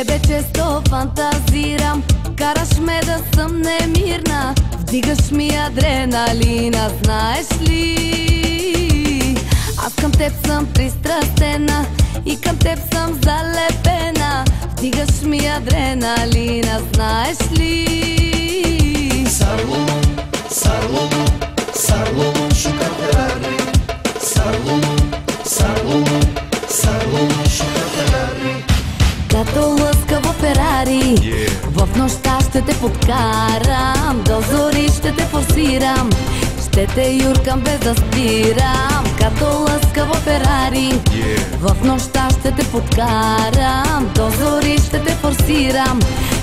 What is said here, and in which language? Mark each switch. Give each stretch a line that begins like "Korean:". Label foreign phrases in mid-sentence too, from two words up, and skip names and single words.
Bulgarian: често фантазирам, караш ме да съм немирна, вдигаш ми адреналина, знаеш ли? Аз към теб съм пристрастена и към теб съм залепена, вдигаш ми адреналина, знаеш ли?
Romany: Sarlum, sarlum, sarlum, шука Ферари. Sarlum, sarlum, sarlum, шука Ферари.
Bulgarian: Като лъскаво Ферари, в нощта ще те подкарам, до зори ще те форсирам, ще те юркам без да спирам. Като лъскаво Ферари, в нощта ще те подкарам, до зори ще те форсирам,